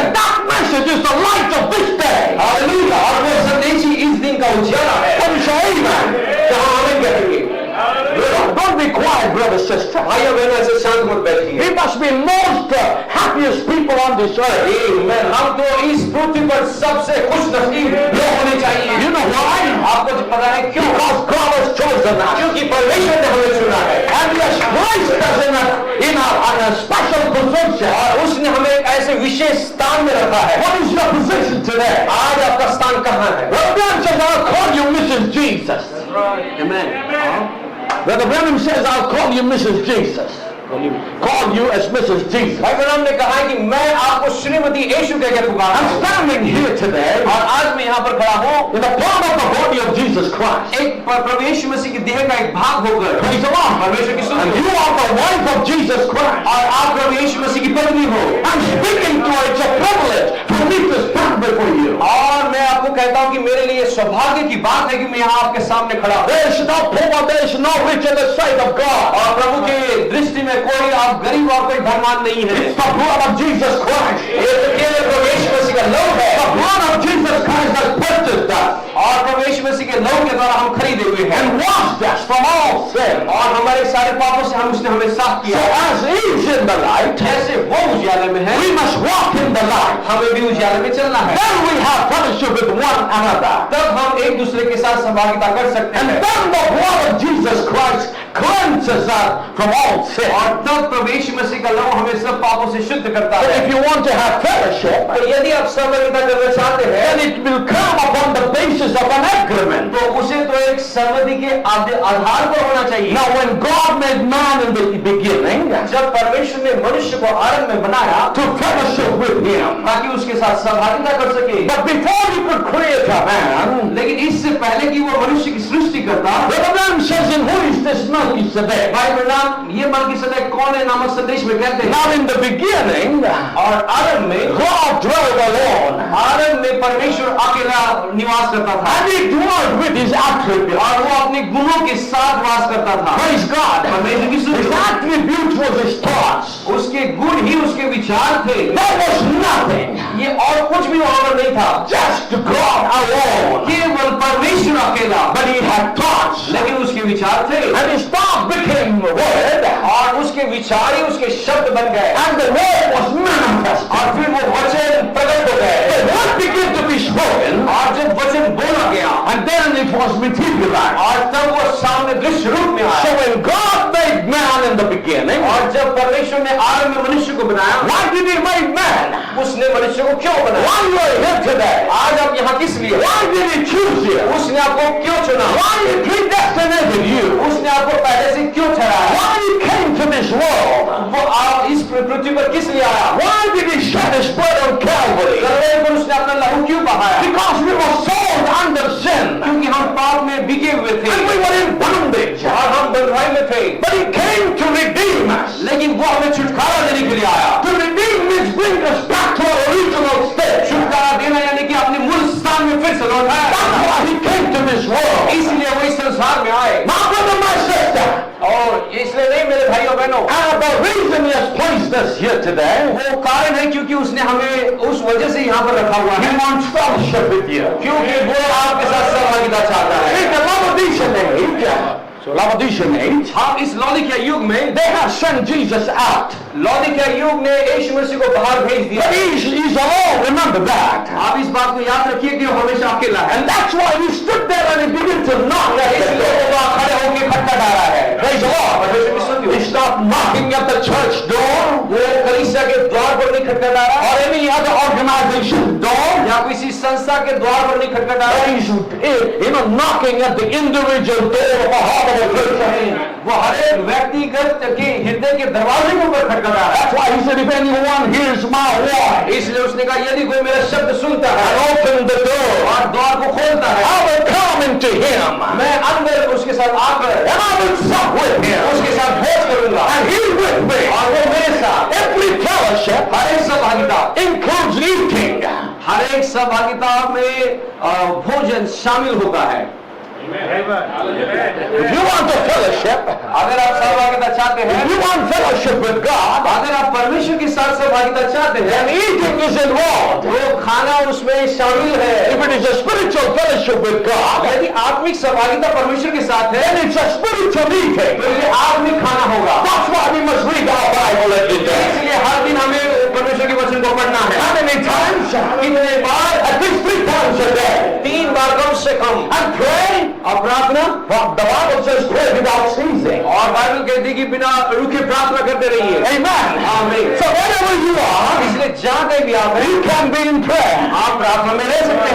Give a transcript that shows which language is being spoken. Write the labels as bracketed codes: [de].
[en] And that message is the light of this day. [hi] Hallelujah, और वो संदेश ही इस दिन का उजाला है। [en] And say amen. [hi] तो हम आमीन कहेंगे। [en] Don't be quiet, brother, sister. [hi] भाइयों बहनों, ऐसे शांत मत बैठिए। [en] We must be most happiest people on this earth. [hi] आमीन। हम तो इस पृथ्वी पर सबसे खुश नसीब लोग होने चाहिए। [en] You know why? [hi] आपको पता है क्यों? [en] Because God has chosen us. [hi] क्योंकि परमेश्वर ने हमें चुना है, [en] And He has placed us in a special position. [hi] और उसने हमें एक ऐसे विशेष स्थान में रखा है। [en] What is your position today? [hi] आज आपका स्थान कहाँ है? [en] Brother Branham says, I'll call you Mrs. Jesus. [hi] आमीन। [en] Brother Branham says, I'll call you Mrs. Jesus. Call you as Mrs. Jesus. [hi] भाई ब्रह्म ने कहा है कि मैं आपको श्रीमती यीशु कह के पुकारता [en] I'm [hi] हूँ। [en] standing here today [hi] और आज मैं यहाँ पर खड़ा हूँ [en] in the palm of the body of Jesus Christ. [hi] एक प्रभु यीशु मसीह की देह का एक भाग होकर। [en] Praise the Lord. [hi] परमेश्वर की [en] And [hi] स्तुति [en] you are the wife of Jesus Christ. [hi] और आप प्रभु यीशु मसीह की पत्नी हो। [en] I'm speaking to her. It's a privilege for me to stand before you. [hi] और मैं आपको कहता हूँ कि मेरे लिए सौभाग्य की बात है कि मैं यहाँ आपके सामने खड़ा हूँ। [en] There is no poor, there is no rich in the sight of God. [hi] और प्रभु के दृष्टि में कोई आप गरीब और कोई धनवान नहीं है। [en] It's the blood of Jesus Christ. [hi] ये तो केवल प्रभु यीशु मसीह का लहू है, [en] The blood of Jesus Christ has purchased us [hi] और प्रभु यीशु मसीह के लहू के द्वारा हम खरीदे हुए हैं, [en] and washed us from all sin. [hi] और हमारे सारे पापों से उसने हमें साफ [en] So [hi] किया। [en] as He is in the light, [hi] जैसे वो उजाले में है, [en] we must walk in the light. [hi] हमें भी उजाले में चलना है। [en] Then we have fellowship with one another. [hi] तब हम एक दूसरे के साथ सहभागिता कर सकते [en] And [hi] हैं, [en] then the blood of Jesus Christ cleanses us from all sin. [hi] और तब प्रभु यीशु मसीह का लहू हमें सब पापों से शुद्ध करता [en] So [hi] है। [en] if you want to have fellowship, [hi] तो यदि आप सहभागिता करना चाहते हैं, [en] then it will come upon the basis of an agreement. [hi] तो उसे तो एक सहमति के आधार पर होना चाहिए। [en] Now, when God made man in the beginning [hi] जब परमेश्वर ने मनुष्य को आरंभ में बनाया [en] to fellowship with Him, [hi] ताकि उसके साथ सहभागिता कर सके, [en] but before He could create a man, [hi] लेकिन इससे पहले कि वो मनुष्य की सृष्टि करता, [en] the Bible says, "And who is this Melchizedek?" [hi] Bible नाम ये मलकीसेदेक कौन है नामक संदेश में कहते हैं। [en] Now, in the beginning, [hi] और आरंभ में [en] God dwelled alone, [hi] आरंभ में परमेश्वर अकेला निवास करता था [en] and He dwelt with His attributes. [hi] और वो अपने गुणों के साथ वास करता था। [en] Praise God. [hi] परमेश्वर की [en] attributes was His thoughts. [hi] उसके गुण ही उसके विचार थे। [en] There was nothing, [hi] ये और कुछ भी वहां पर नहीं था, [en] just God alone. [hi] केवल परमेश्वर अकेला। [en] But He had thoughts, [hi] लेकिन उसके विचार थे [en] and His thought became word, [hi] और उसके विचार ही उसके शब्द बन गए [en] and the word was manifest. [hi] और फिर वो वचन प्रकट हो गए [en] The word began to be spoken, [hi] और जब वचन बोला गया [en] and then it was materialized. [hi] और तब वो सामने दृश्य रूप में [en] So [hi] आया। [en] when God made man in the beginning, [hi] और जब परमेश्वर ने आरंभ में मनुष्य को बनाया, [en] why did He make man? [hi] उसने मनुष्य को क्यों बनाया? [en] Why you are here today? [hi] आज आप यहाँ किस लिए? [en] Why did He choose you? [hi] उसने आपको क्यों चुना? [en] Why He predestinated you? [hi] उसने आपको पहले से क्यों ठहराया? [en] Why He came to this world? [hi] वो आप इस पृथ्वी पर किस लिए आया? [en] Why did He shed His blood on Calvary? [hi] Kalvari पर उसने अपना लहू क्यों बहाया? [en] Because we were sold under sin, [hi] क्योंकि हम पाप में बिके हुए थे [en] and we were in bondage. [hi] और हम बंधुआई में थे। [en] But He came to redeem us. [hi] लेकिन वो हमें छुटकारा देने के लिए आया। [en] To redeem means bring us back to our original state. [hi] छुटकारा देना यानी कि अपने मूल स्थान में फिर से लौटाया। [en] That's why He came to this world. [hi] इसलिए वो इस संसार में आए। [en] My brother, my sister, [hi] और इसलिए नहीं मेरे भाइयों बहनों, [en] and the reason He has placed us here today, [hi] वो कारण है क्योंकि उसने हमें उस वजह से यहाँ पर रखा हुआ [en] He [hi] है, [en] wants fellowship with you. [hi] क्योंकि वो आपके साथ सहभागिता चाहता है। [en] In the Laodicean age, Laodicean age, [hi] हम इस लौदीकिया युग में [en] they have sent Jesus out. [hi] लौदीकिया युग ने यीशु मसीह को बाहर भेज दिया। [en] But He's alone, remember that. [hi] आप इस बात को याद रखिए कि वो हमेशा अकेला है। [en] And that's why He stood there and He began to knock at the [hi] इसलिए [en] door. [hi] वो खड़े होकर खटखटा रहा है। [en] Praise the Lord. He's not knocking at the church door [hi] वो कलीसिया के द्वार पर नहीं खटखटा रहा [en] or any other organization door. [hi] या किसी संस्था के द्वार पर नहीं खटखटा रहा। [en] He's knocking at the individual door of a heart of a person. [hi] वो हर एक व्यक्तिगत के हृदय के दरवाजे के ऊपर खटखटा रहा है। [en] That's why He said, if anyone hears my voice [hi] इसलिए उसने कहा यदि कोई मेरा शब्द सुनता है [en] and open the door, [hi] और द्वार को खोलता है, [en] I will come into him [hi] मैं अंदर उसके साथ आकर [en] and I will sup with him [hi] उसके साथ भोज करूंगा [en] and he with me. [hi] और वो मेरे साथ। [en] Every fellowship [hi] हर एक सहभागिता [en] includes eating. [hi] हर एक सहभागिता में भोजन शामिल होता है। [en] If you want a fellowship, [hi] अगर आप सहभागिता चाहते [en] if [hi] हैं, [en] you want fellowship with God, [hi] अगर आप परमेश्वर के साथ सहभागिता चाहते हैं, [en] then eating is involved. [hi] तो खाना उसमें शामिल है। [en] If it is a spiritual fellowship with God, [hi] यदि आत्मिक सहभागिता परमेश्वर के साथ है [en] then it's a spiritual eating. [hi] तो ये आत्मिक खाना होगा। [en] That's why we must read our Bible every day. [hi] इसलिए हर दिन हमें परमेश्वर के वचन को पढ़ना है। [en] How many times? [hi] कितने बार? [en] At least 3 times a day. [hi] 3 बार कम से कम। [en] And pray. [hi] और प्रार्थना, [en] The Bible says pray without ceasing. [hi] और बाइबल कहती है कि बिना रुके प्रार्थना करते रहिए। [en] Amen. [hi] आमीन। [en] So wherever you are, [hi] इसलिए जहाँ कहीं भी आप हैं, [en] you can be in prayer. [hi] आप प्रार्थना में रह सकते